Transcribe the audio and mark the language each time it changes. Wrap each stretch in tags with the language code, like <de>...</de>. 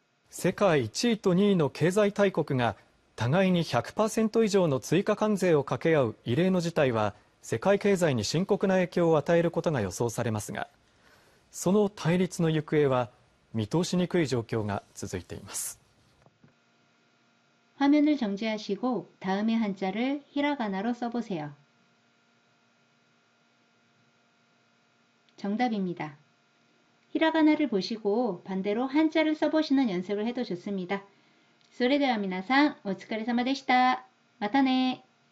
<ja>世界1位と2位の経済大国が互いに 100% 以上の追加関税を掛け合う異例の事態は世界経済に深刻な影響を与えることが予想されますが、その対立の行方は見通しにくい状況が続いています。</ja> <ko>화면을 정지하시고 다음의 한자를 히라가나로 써보세요. 정답입니다. 히라가나를 보시고 반대로 한자를 써보시는 연습을 해도 좋습니다.</ko> <ja>それでは皆さんお疲れ様でした。またね。</ja>